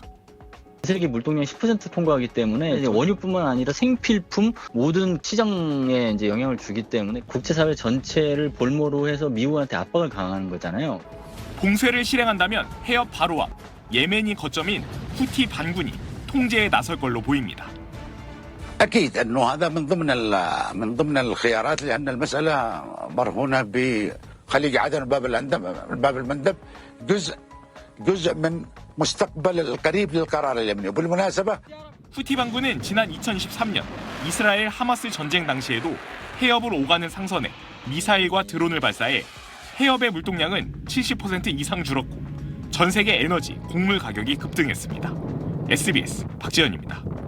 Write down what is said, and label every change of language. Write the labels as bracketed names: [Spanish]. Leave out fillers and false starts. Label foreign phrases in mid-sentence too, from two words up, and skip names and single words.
[Korean] 세계 물동량 10% 통과하기 때문에 이제 원유뿐만 아니라 생필품 모든 시장에 이제 영향을 주기 때문에 국제사회 전체를 볼모로 해서 미국한테 압박을 강화하는 거잖아요. 봉쇄를 실행한다면 해협 바로 앞 예멘이 거점인 후티 반군이 통제에 나설 걸로 보입니다. [Arabic] أكيد أنه هذا من ضمن الخيارات لأن المسألة مرهونة بخليج عدن باب المندب جزء من مستقبل القريب للقرار اليمني. وبالمناسبة [Korean] 후티 반군은 지난 2023년 이스라엘 하마스 전쟁 당시에도 해협을 오가는 상선에 미사일과 드론을 발사해 해협의 물동량은 70% 이상 줄었고 전 세계 에너지, 곡물 가격이 급등했습니다. SBS 박지현입니다.